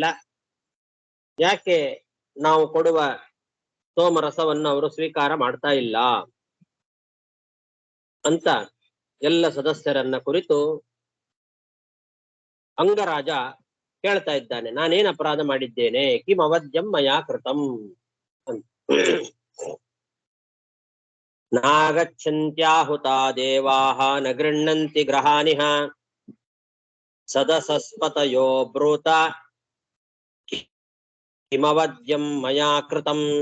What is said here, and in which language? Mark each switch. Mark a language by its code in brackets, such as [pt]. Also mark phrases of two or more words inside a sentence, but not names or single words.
[kn] ಯಾಕೆ ನಾವು ಕೊಡುವ ಸೋಮರಸವನ್ನು ಅವರು ಸ್ವೀಕಾರ ಮಾಡ್ತಾ ಇಲ್ಲ ಅಂತ ಎಲ್ಲ ಸದಸ್ಯರನ್ನ ಕುರಿತು ಅಂಗರಾಜ ಕೇಳ್ತಾ ಇದ್ದಾನೆ, ನಾನೇನ್ ಅಪರಾಧ ಮಾಡಿದ್ದೇನೆ, [sa] ಕಿಂ ಅವಧ್ಯಂ ಮಯಾ ಕೃತಂ ಅಂತ. ನಾಗಚ್ಚಂತ್ಯಾಹುತಾ ದೇವಾಹ ನ ಗೃಹ್ಣಂತಿ ಗ್ರಹಾನಿಹ ಸದಸಸ್ಪತಯೋ ಬ್ರೂತ ಕಿಮವದ್ಯಂ ಮಯಾ ಕೃತಂ.